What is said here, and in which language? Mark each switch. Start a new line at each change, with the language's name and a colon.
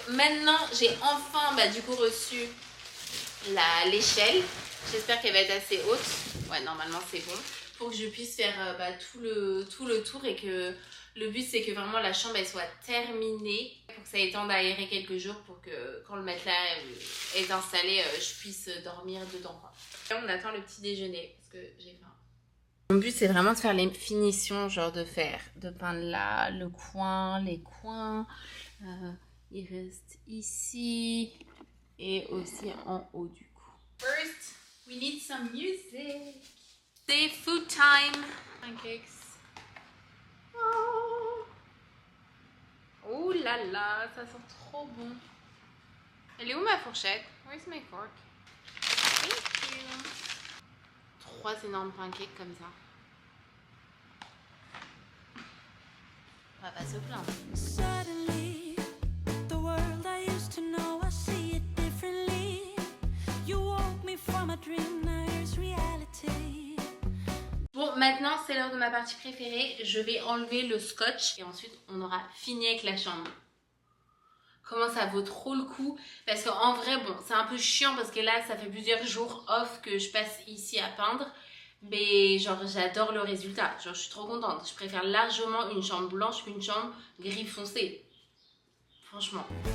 French: Maintenant j'ai enfin du coup reçu l'échelle, j'espère qu'elle va être assez haute, ouais normalement c'est bon, pour que je puisse faire tout le tour et que le but c'est que vraiment la chambre elle soit terminée pour que ça ait temps d'aérer quelques jours pour que quand le matelas est installé je puisse dormir dedans quoi. Là, on attend le petit déjeuner parce que j'ai faim. Mon but c'est vraiment de faire les finitions, genre de peindre là, le coin, les coins, il reste ici et aussi en haut du coup.
English: First, we need some music.
French: C'est
English: food time.
French: Pancakes. Oh là là, ça sent trop bon. Elle est où ma fourchette?
English: Where's my fork? Thank you.
French: 3 énormes pancakes comme ça. On va pas se plaindre.
English: Suddenly, the world I used to know, I see it differently. You woke me from a dream, now here's reality.
French: Bon, maintenant c'est l'heure de ma partie préférée. Je vais enlever le scotch et ensuite on aura fini avec la chambre. Comment ça vaut trop le coup, parce qu'en vrai bon c'est un peu chiant parce que là ça fait plusieurs jours off que je passe ici à peindre, mais genre j'adore le résultat, genre je suis trop contente. Je préfère largement une chambre blanche qu'une chambre gris foncé, franchement.